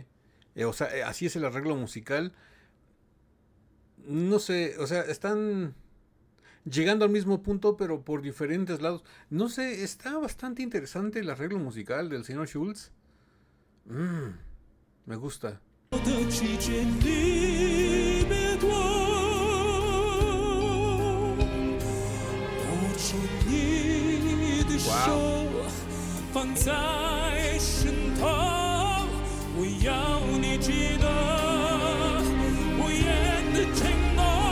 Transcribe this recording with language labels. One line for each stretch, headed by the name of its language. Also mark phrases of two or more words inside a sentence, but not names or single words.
Spanish: O sea, así es el arreglo musical. No sé, o sea, están llegando al mismo punto, pero por diferentes lados. No sé, está bastante interesante el arreglo musical del señor Schultz. Me gusta. Wow.
Chinese: 放在身头，我要你记得无言的承诺。